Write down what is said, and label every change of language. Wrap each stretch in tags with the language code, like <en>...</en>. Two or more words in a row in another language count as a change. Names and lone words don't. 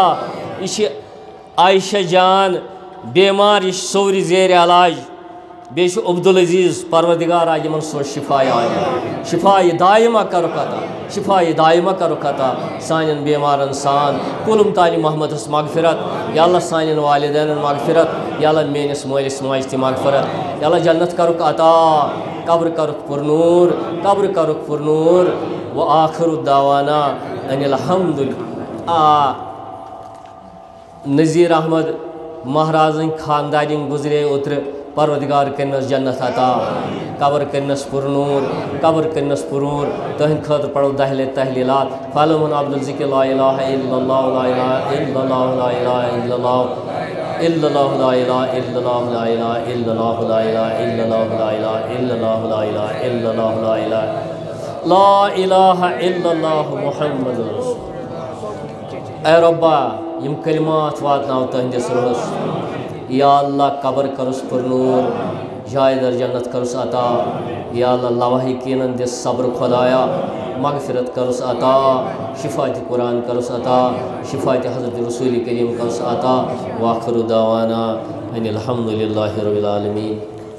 <ks>یہِ چھِ عایشہ جان بیمار یہِ چھِ سورِ زیرِ علاج بیٚیہِ چھُ عبدالعزیٖز پروردگارا یِمن سوز شفا شفا یہِ دایمہ کرُکھ عطا شفا یہِ دایمہ کرُکھ عطا سانٮ۪ن بیمارن سان. کُلُم تانہِ محمدس مغفرت</ks> <ar>یا اللہ</ar> <ks>سانٮ۪ن والدینن مغفرت</ks> <ar>یا اللہ</ar> <ks>میٲنِس مٲلِس ماجہِ تہِ مغفرت</ks> <ar>یا اللہ</ar> <ks>جنت کرُکھ عطا قبر کرُکھ پُرنوٗر قبر کرُکھ پُرنوٗر.</ks> <ar>وآخر دعوانا ان الحمد</ar> <ks>نذیر احمد مہرازٕنۍ خاندارِنۍ گُزرے اوترٕ پروردگار کرنس جنت عطا قبر کرنس پرنور قبر کرنس پرور تہند خاطر پڑھو دہل تحلیلات فالمن عبد الذکر</ks> <ar>لا الہ الا اللہ لا الہ الا اللہ لا الہ الا اللہ الا اللہ لا الہ الا اللہ لا الہ الا اللہ لا الہ الا اللہ لا الہ الا اللہ لا الہ الا اللہ لا الہ لا الہ الا اللہ محمد رسول</ar> <ks>اے ربا یم کلمات واتناو تہندس روحس</ks> <ar>یا اللہ</ar> <ks>قبر کرس پرنور جائے در جنت کرس عطا</ks> <ar>یا اللہ</ar> <ks>لواحقین دس صبر خدایا مغفرت کرس عطا شفاعت قرآن کرس عطا شفاعت حضرت رسول کریم کرس عطا</ks> <ar>واخر دعوانا ان الحمد للہ رب العالمین</ar>